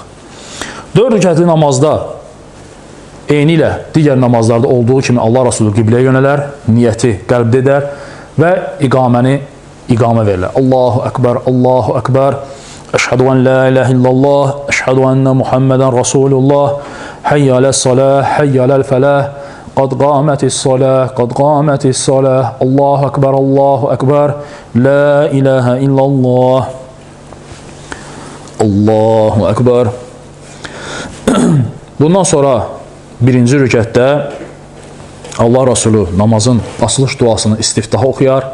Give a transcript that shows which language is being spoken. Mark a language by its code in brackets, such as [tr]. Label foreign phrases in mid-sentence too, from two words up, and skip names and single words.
[az] 4 rükətli namazda eyni ilə digər namazlarda olduğu kimi Allah Rasulü qibləyə yönələr, niyyəti qəlbdə edər və iqamə verirlər. [ar] الله أكبر، الله أكبر، أشهد أن لا إله إلا الله، أشهد أن محمدا رسول الله، حي على الصلاة، حي على الفلاح، قد قامت الصلاة، قد قامت الصلاة, الله أكبر، الله أكبر، لا إله إلا الله، الله أكبر. [az] Bundan sonra birinci rükətdə Allah Rasulü namazın açılış duasını istiftah oxuyar.